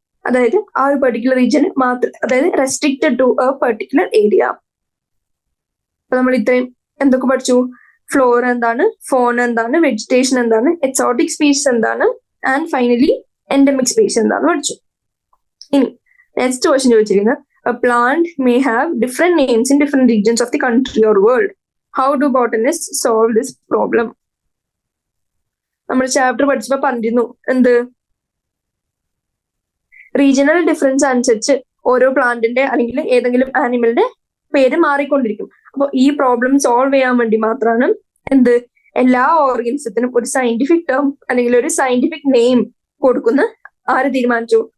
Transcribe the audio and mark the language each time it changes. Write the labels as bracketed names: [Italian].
[Malayalam] അതായത് ആ ഒരു പെർട്ടിക്കുലർ റീജിയൻ മാത്രം, അതായത് [English] Restricted to a particular area. [Malayalam] അപ്പൊ നമ്മൾ ഇത്രയും എന്തൊക്കെ പഠിച്ചു? ഫ്ലോറ എന്താണ്, ഫോൺ എന്താണ്, വെജിറ്റേഷൻ എന്താണ്, എക്സോട്ടിക് സ്പീഷീസ് എന്താണ്, ആൻഡ് ഫൈനലി എൻഡമിക് സ്പീഷീസ് എന്താണെന്ന് പഠിച്ചു. ഇനി നെക്സ്റ്റ് ക്വസ്റ്റ്യൻ ചോദിച്ചിരിക്കുന്നത്, [English] a plant may have different names in different regions of the country or world. How do botanists solve this problem? [Malayalam] നമ്മൾ chapter പഠിച്ചപ്പോ പറഞ്ഞിരുന്നു regional difference അനുസരിച്ച് ഓരോ പ്ലാന്റിന്റെ അല്ലെങ്കിൽ ഏതെങ്കിലും ആനിമലിന്റെ പേര് മാറിക്കൊണ്ടിരിക്കും. അപ്പൊ ഈ പ്രോബ്ലം സോൾവ് ചെയ്യാൻ വേണ്ടി മാത്രമാണ് എല്ലാ ഓർഗാനിസത്തിനും ഒരു സയന്റിഫിക് ടേം അല്ലെങ്കിൽ ഒരു സയന്റിഫിക് നെയിം കൊടുക്കുന്ന ആര് തീരുമാനിച്ചു?